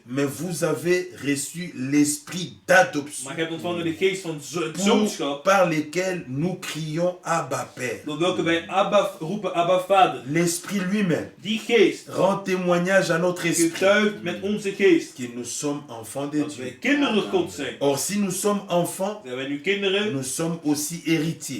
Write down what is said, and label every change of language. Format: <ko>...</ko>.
<fr>Mais vous avez reçu l'esprit d'adoption</fr> <nl>Maar ik heb ontvangen de geest van het zoonschap,</nl> <fr>par lequel nous crions Abba Père.</fr> <nl>door welke wij Abba roepen, Abba Vader.</nl> <fr>L'esprit lui-même</fr> <nl>Die geest</nl> <fr>rend témoignage à notre esprit</fr> <nl>getuigt met onze geest</nl> <fr>que nous sommes enfants de</fr> <nl>dat wij</nl> <fr>Dieu.</fr> <nl>kinderen God zijn.</nl> <fr>Or si nous sommes enfants,</fr> <nl>Zijn wij nu kinderen,</nl> <fr>nous sommes aussi héritiers.</fr>